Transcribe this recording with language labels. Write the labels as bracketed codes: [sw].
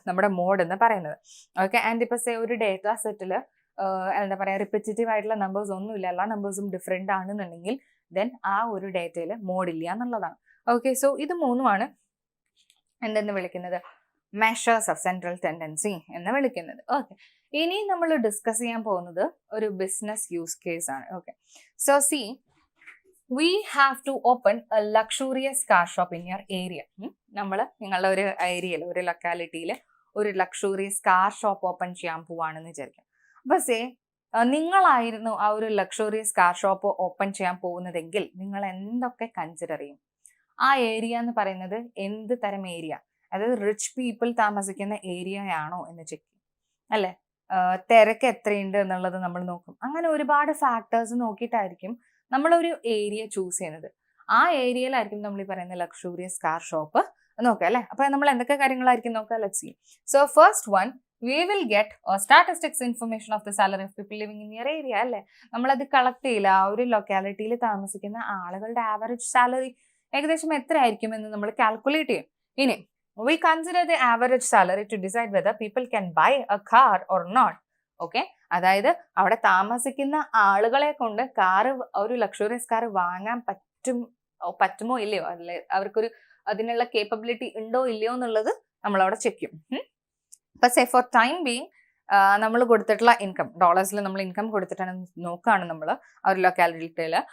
[ml] നമ്മുടെ മോഡ് എന്ന് പറയുന്നത്. ഓക്കെ, ആൻഡ് ഇപ്പൊ ഒരു ഡേറ്റാ സെറ്റിൽ എന്താ പറയുക, റിപ്പീറ്റേറ്റീവ് ആയിട്ടുള്ള നമ്പേഴ്സ് ഒന്നുമില്ല, എല്ലാ നമ്പേഴ്സും ഡിഫറെന്റ് ആണെന്നുണ്ടെങ്കിൽ ദെൻ ആ ഒരു ഡേറ്റയിൽ മോഡ് ഇല്ല എന്നുള്ളതാണ്. ഓക്കെ, സോ ഇത് മൂന്നുമാണ് എന്തെന്ന് വിളിക്കുന്നത്? മെഷേഴ്സ് ഓഫ് സെൻട്രൽ ടെൻഡൻസി എന്ന് വിളിക്കുന്നത്. ഓക്കെ, ഇനി നമ്മൾ ഡിസ്കസ് ചെയ്യാൻ പോകുന്നത് ഒരു ബിസിനസ് യൂസ് കേസ് ആണ്. [en] Okay, so see we have to open a luxurious car shop in your area. [ml] നമ്മൾ നിങ്ങളുടെ ഒരു ഏരിയയിൽ, ഒരു ലൊക്കാലിറ്റിയിൽ ഒരു ലക്ഷൂറിയസ് കാർ ഷോപ്പ് ഓപ്പൺ ചെയ്യാൻ പോവാണെന്ന് വിചാരിക്കാം. അപ്പൊ നിങ്ങളായിരുന്നു ആ ഒരു ലക്ഷൂറിയസ് കാർ ഷോപ്പ് ഓപ്പൺ ചെയ്യാൻ പോകുന്നതെങ്കിൽ നിങ്ങൾ എന്തൊക്കെ കൺസിഡർ ചെയ്യും? ആ ഏരിയ എന്ന് പറയുന്നത് എന്ത് തരം ഏരിയ, അതായത് റിച്ച് പീപ്പിൾ താമസിക്കുന്ന ഏരിയ ആണോ എന്ന് ചെക്ക് ചെയ്യും അല്ലെ? തിരക്ക് എത്രയുണ്ട് എന്നുള്ളത് നമ്മൾ നോക്കും. അങ്ങനെ ഒരുപാട് ഫാക്ടേഴ്സ് നോക്കിയിട്ടായിരിക്കും നമ്മളൊരു ഏരിയ ചൂസ് ചെയ്യുന്നത്. ആ ഏരിയയിലായിരിക്കും നമ്മൾ ഈ പറയുന്ന ലക്ഷൂറിയസ് കാർ ഷോപ്പ് നോക്കുക അല്ലെ? അപ്പൊ നമ്മൾ എന്തൊക്കെ കാര്യങ്ങളായിരിക്കും നോക്കുക? [en] Let's see. So first one, we will get statistics information of the salary of people living in your area അല്ലെ? [ml] നമ്മളത് കളക്ട് ചെയ്യില്ല. ആ ഒരു ലൊക്കാലിറ്റിയിൽ താമസിക്കുന്ന ആളുകളുടെ ആവറേജ് സാലറി ഏകദേശം എത്ര ആയിരിക്കും എന്ന് നമ്മൾ കാൽക്കുലേറ്റ് ചെയ്യും. [en] ഇനി we consider the average salary to decide whether people can buy a car or not. [ml] Okay, അതായത് അവിടെ താമസിക്കുന്ന ആളുകളെ കൊണ്ട് കാറ്, ഒരു ലക്ഷറിയസ് കാർ വാങ്ങാൻ പറ്റുമോ ഇല്ലയോ, അല്ലെ അവർക്കൊരു അതിനുള്ള കേപ്പബിലിറ്റി ഉണ്ടോ ഇല്ലയോ എന്നുള്ളത് നമ്മളവിടെ ചെക്ക് ചെയ്യും. അപ്പൊ ഫോർ ടൈം ബീങ് നമ്മൾ കൊടുത്തിട്ടുള്ള ഇൻകം, ഡോളേഴ്സിൽ നമ്മൾ ഇൻകം കൊടുത്തിട്ടാണ് നോക്കുകയാണ് നമ്മൾ ആ ഒരു ലൊക്കാലിറ്റിയിൽ.